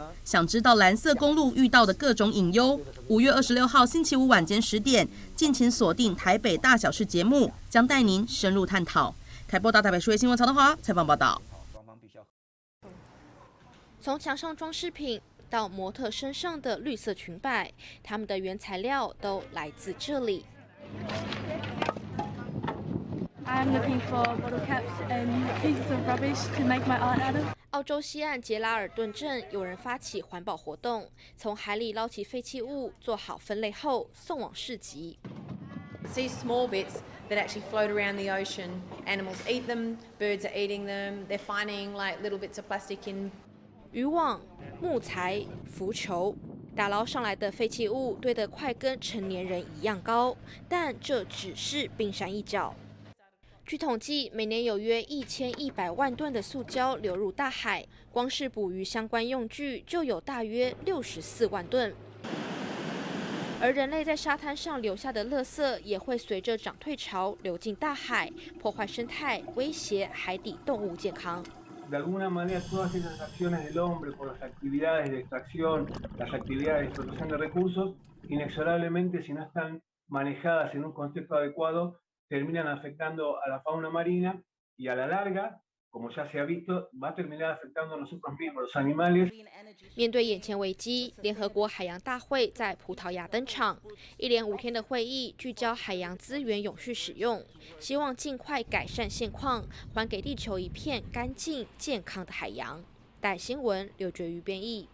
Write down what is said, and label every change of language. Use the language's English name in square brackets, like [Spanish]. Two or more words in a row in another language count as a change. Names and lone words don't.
[Chinese] 想知道蓝色公路遇到的各种隐忧，5月26号星期五晚间10点，敬请锁定台北大小事节目，将带您深入探讨。台播到台北数位新闻曹德华采访报道。从墙上装饰品到模特身上的绿色裙摆，它们的原材料都来自这里。 [English] I'm looking for bottle caps and pieces of rubbish to make my art out of. [Chinese] 澳洲西岸杰拉尔顿镇有人发起环保活动，从海里捞起废弃物，做好分类后送往市集。 [English] See small bits that actually float around the ocean. Animals eat them, birds are eating them. They're finding like little bits of plastic in. [Chinese] 渔网、木材、浮球，打捞上来的废弃物堆得快跟成年人一样高，但这只是冰山一角。据统计，每年有约1100万吨的塑胶流入大海，光是捕鱼相关用具就有大约64万吨。而人类在沙滩上留下的垃圾也会随着涨退潮流进大海，破坏生态，威胁海底动物健康。 [Spanish] De alguna manera, todas esas acciones del hombre por las actividades de extracción, las actividades de explotación de recursos, inexorablemente, si no están manejadas en un contexto adecuado, terminan afectando a la fauna marina y a la larga, como ya se ha visto, va a terminar afectando a nosotros mismos, los animales. [Chinese] 面对眼前危机，联合国海洋大会在葡萄牙登场，一连5天的会议聚焦海洋资源永续使用，希望尽快改善现况，还给地球一片干净健康的海洋。带新闻刘觉瑜编译。